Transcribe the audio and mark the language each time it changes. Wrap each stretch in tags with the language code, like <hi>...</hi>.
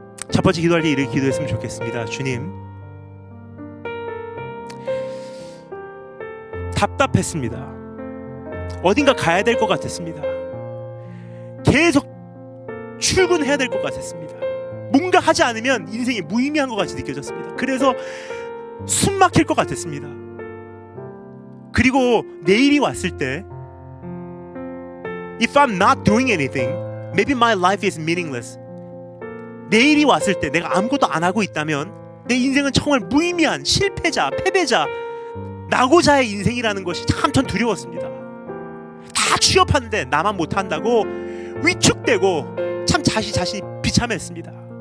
<ko>첫 번째 기도할 때 이렇게 기도했으면 좋겠습니다. 주님, 답답했습니다. 어딘가 가야 될 것 같았습니다. 계속 출근해야 될 것 같았습니다. 뭔가 하지 않으면 인생이 무의미한 것 같이 느껴졌습니다. 그래서 숨 막힐 것 같았습니다. 그리고 내일이 왔을 때</ko> <en>If I'm not doing anything, maybe my life is meaningless.</en> <ko>내일이 왔을 때 내가 아무것도 안 하고 있다면 내 인생은 정말 무의미한 실패자, 패배자, 낙오자의 인생이라는 것이 참 전 두려웠습니다. 다 취업하는데 나만 못한다고 위축되고 참 자신이 비참했습니다.</ko>